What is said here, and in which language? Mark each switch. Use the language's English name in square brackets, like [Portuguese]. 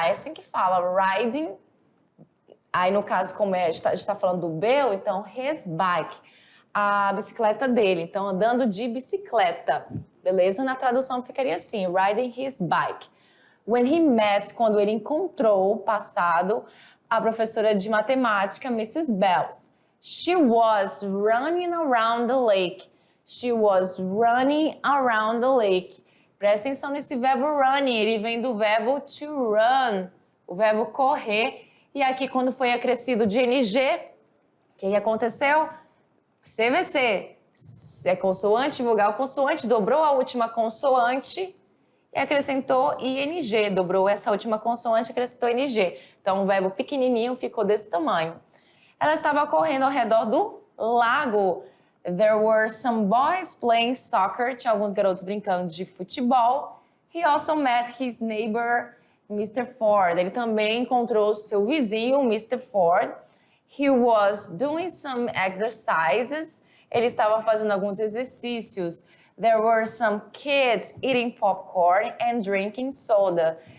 [Portuguese] É assim que fala, riding. Aí, no caso, como a gente está falando do Bill, então, his bike. A bicicleta dele. Então, andando de bicicleta. Beleza? Na tradução ficaria assim, [English] riding his bike. When he met, [Portuguese] quando ele encontrou, passado, a professora de matemática, Mrs. Bells. [English] She was running around the lake. She was running around the lake. [Portuguese] Presta atenção nesse verbo running, ele vem do verbo to run, o verbo correr. E aqui, quando foi acrescido de NG, o que aconteceu? CVC, é consoante, vogal, consoante, dobrou a última consoante e acrescentou ING, dobrou essa última consoante e acrescentou ING. Então, o verbo pequenininho ficou desse tamanho. Ela estava correndo ao redor do lago. [English] There were some boys playing soccer. [Portuguese] Tinha alguns garotos brincando de futebol. [English] He also met his neighbor, Mr. Ford. [Portuguese] Ele também encontrou seu vizinho, Mr. Ford. [English] He was doing some exercises. [Portuguese] Ele estava fazendo alguns exercícios. [English] There were some kids eating popcorn and drinking soda.